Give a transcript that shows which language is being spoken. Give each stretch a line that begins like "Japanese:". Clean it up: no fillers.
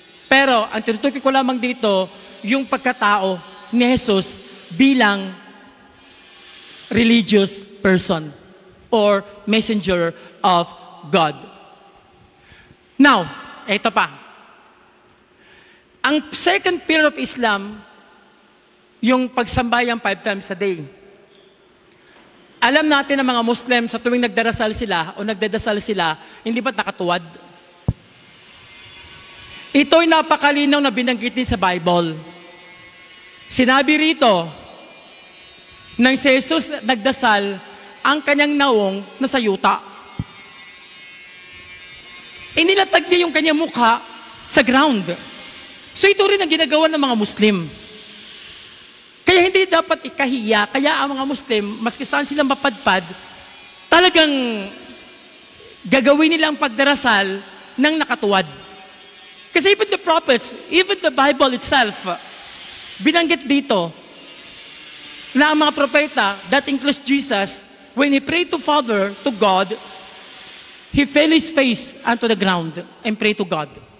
Filipino: Pero ang tinutukoy ko lamang dito, yung pagkatao ni Jesus bilang
English: religious person or messenger of God.
Filipino: Now, ito pa. Ang
English: second pillar of Islam,
Filipino: yung pagsambayang
English: 5 times a day.
Filipino: Alam natin ng mga Muslim sa tuwing nagdarasal sila o nagdadasal sila, hindi ba't nakatuwad? Ito'y napakalinaw na binanggit din sa Bible. Sinabi rito, nang si Jesus nagdasal, ang kanyang naong nasa yuta. Inilatag niya yung kanyang mukha sa ground. So ito rin ang ginagawa ng mga Muslim. Kaya hindi dapat ikahiya, kaya ang mga Muslim, maski saan silang mapadpad, talagang gagawin nila ang pagdarasal ng nakatuwad.
English: Kasi even the prophets, even the Bible itself,
Filipino: binanggit dito na ang mga propeta,
English: that includes Jesus, when He prayed to Father, to God, He fell His face onto the ground and prayed to God.